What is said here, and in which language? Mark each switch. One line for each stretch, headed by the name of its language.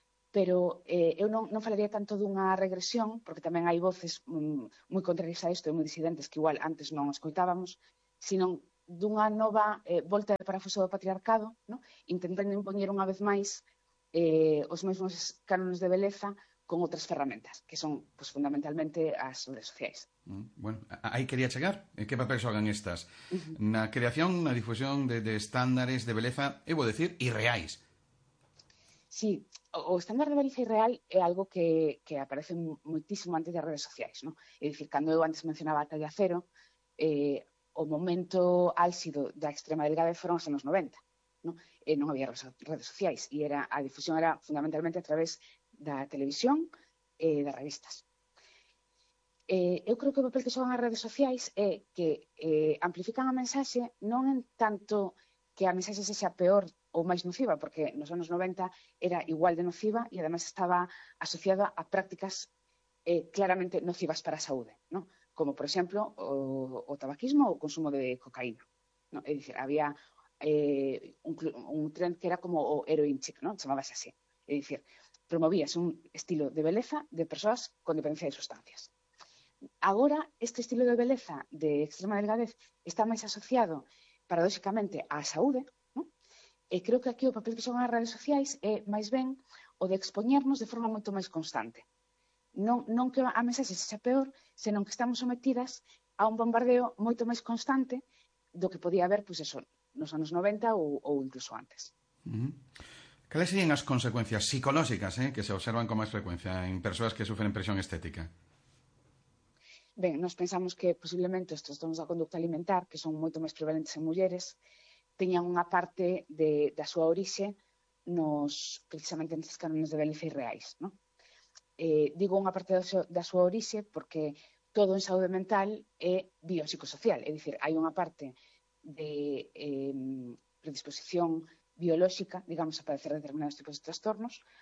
Galician: Pero eu non falaría tanto dunha regresión, porque tamén hai voces moi contrarias a isto e moi disidentes que igual antes non escoitábamos, sino dunha nova volta de parafuso do patriarcado, no? Intentando impoñer unha vez máis os mesmos cánones de beleza con outras ferramentas, que son pues, fundamentalmente as redes sociais. Bueno, aí quería chegar. Que papel xogan estas? Na creación, na difusión de estándares de beleza, eu vou decir, irreais.
Spanish: Sí, o estándar de belleza irreal es algo que aparece muchísimo antes de redes sociales, ¿no? Es decir, cuando yo antes mencionaba talla cero,
Galician: o momento álxido
Spanish: de extrema delgadez fueron en los 90, ¿no? No había redes sociales y era
Galician: a difusión era fundamentalmente a través da televisión e das revistas. Eu creo que o papel que xogan as redes sociais é que amplifican a mensaxe non en tanto que a mensaxe sexa peor ou máis nociva, porque nos anos 90 era igual de nociva e ademais estaba asociada a prácticas claramente nocivas para a saúde, ¿no? Como, por exemplo, o tabaquismo ou o consumo de cocaína, ¿no? É dicir, había un trend que era como o heroin chic, ¿no? Chamábase así. É dicir, promovías un estilo de beleza de persoas con dependencia de sustancias. Agora, este estilo de beleza de extrema delgadez está máis asociado, paradoxicamente, á saúde, ¿no? E creo que aquí o papel que xogan as redes sociais é máis ben o de expoñernos de forma moito máis constante. Non que a mensaxe sexa peor, senón que estamos sometidas a un bombardeo moito máis constante do que podía haber, pois, eso, nos anos 90 ou incluso antes.
Spanish: ¿Cuáles serían las consecuencias psicológicas, que se observan con más frecuencia en personas que sufren presión estética?
Galician: Ben, nos pensamos que posiblemente os trastornos da conducta alimentar, que son moito máis prevalentes en mulleres, teñan unha parte da súa orixe nos, precisamente nestes cánones de beleza irreais, non? Digo unha parte da súa orixe porque todo en saúde mental é biopsicosocial, é dicir, hai unha parte de predisposición biolóxica, digamos, a padecer determinados tipos de trastornos.